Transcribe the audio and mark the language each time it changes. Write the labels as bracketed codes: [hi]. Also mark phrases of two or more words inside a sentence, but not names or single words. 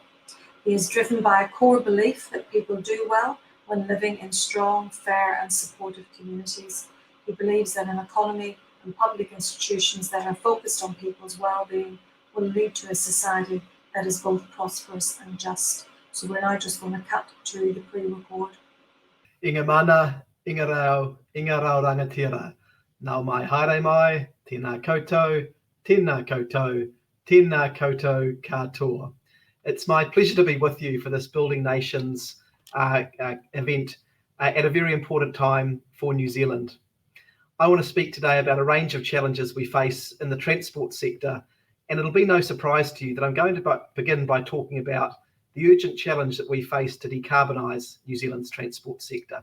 [en] He is driven by a core belief that people do well when living in strong, fair and supportive communities. He believes that an economy and public institutions that are focused on people's well-being will lead to a society that is both prosperous and just. So we're now just going to cut to the pre-record. [mi] Inga mana, inga rau rangatira. Nau mai haere mai, tēnā koutou, tēnā koutou, tēnā koutou katoa. [en] It's my pleasure to be with you for this Building Nations event at a very important time for New Zealand. I want to speak today about a range of challenges we face in the transport sector, and it'll be no surprise to you that I'm going to begin by talking about the urgent challenge that we face to decarbonise New Zealand's transport sector.